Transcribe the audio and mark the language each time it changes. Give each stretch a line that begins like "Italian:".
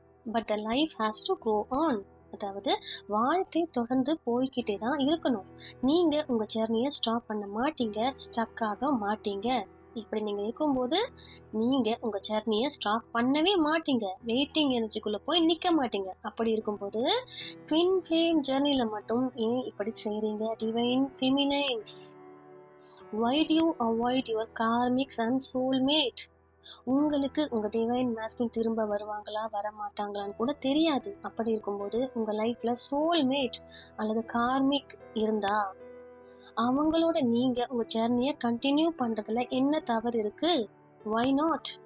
English: But the life has to go on.
Tamil: அதாவது வாழ்க்கை தொடர்ந்து போய்கிட்டே தான் இருக்கணும். நீங்க உங்க ஜெர்னியை ஸ்டாப் பண்ண மாட்டீங்க, ஸ்டக் ஆக மாட்டீங்க. இப்படி நீங்க இருக்கும்போது நீங்க உங்க ஜர்னியை ஸ்டாப் பண்ணவே மாட்டீங்க. வெயிட்டிங் எனர்ஜிக்குள்ள போய் நிக்க மாட்டீங்க. அப்படி இருக்கும்போது ட்வின் ஃப்ளேம் ஜர்னில மட்டும் ஏன் இப்படி செய்றீங்க divine ஃபெமினைன்ஸ்?
English: Why do you avoid your karmics and soulmate?
Tamil: உங்களுக்கு உங்க டிவைன் மாஸ்குலின் திரும்ப வருவாங்களா வர மாட்டாங்களான்னு கூட தெரியாது. அப்படி இருக்கும்போது உங்க லைஃப்ல சோல்மேட் அல்லது கார்மிக் இருந்தா அவங்களோட நீங்க உங்க ஜர்னியை கண்டினியூ பண்றதுல என்ன தவறு இருக்கு?
English: Why not?